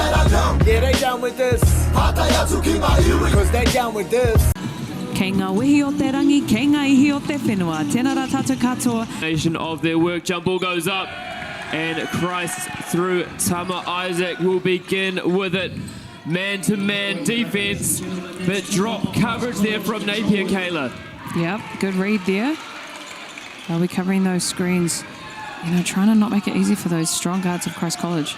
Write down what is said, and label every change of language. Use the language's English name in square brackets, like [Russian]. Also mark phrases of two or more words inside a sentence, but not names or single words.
[English] Yeah, they down with this. Cause they down with this. [Māori] Kei ngā wehi o te rangi, kei ngā ihi o te whenua. Tēnā rā tātou katoa. [English] Nation of their work, jump ball goes up. And Christ through Tama Isaac will begin with it. Man-to-man defense, but drop coverage there from Napier, Kayla. Yep, good read there. They'll be covering those screens. You know, trying to not make it easy for those strong guards of Christ College.